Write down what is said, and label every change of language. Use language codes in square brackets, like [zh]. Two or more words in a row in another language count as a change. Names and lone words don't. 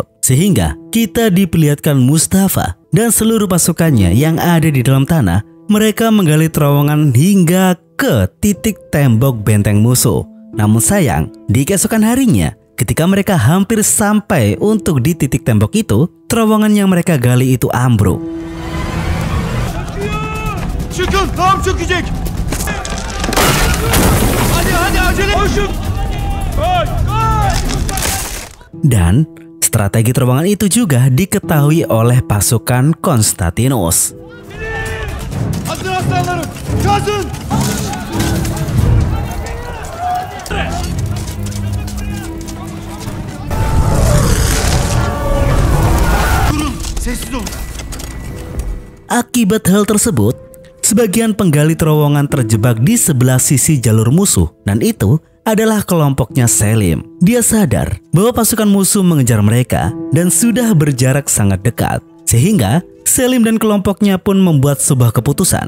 [id] Sehingga kita diperlihatkan Mustafa dan seluruh pasukannya yang ada di dalam tanah, mereka menggali terowongan hingga ke titik tembok benteng musuh. Namun sayang, di keesokan harinya, ketika mereka hampir sampai untuk di titik tembok itu, terowongan yang mereka gali itu ambruk. [tr] Çıkın, tam çökecek. Hadi acele. Koşun. Koy. [id] Dan strategi terowongan itu juga diketahui oleh pasukan Konstantinus. [tr] Hazır aslanlarım. Kazın. Durun, sessiz olun. [id] Akibat hal tersebut, sebagian penggali terowongan terjebak di sebelah sisi jalur musuh, dan itu adalah kelompoknya Selim. Dia sadar bahwa pasukan musuh mengejar mereka dan sudah berjarak sangat dekat. Sehingga Selim dan kelompoknya pun membuat sebuah keputusan.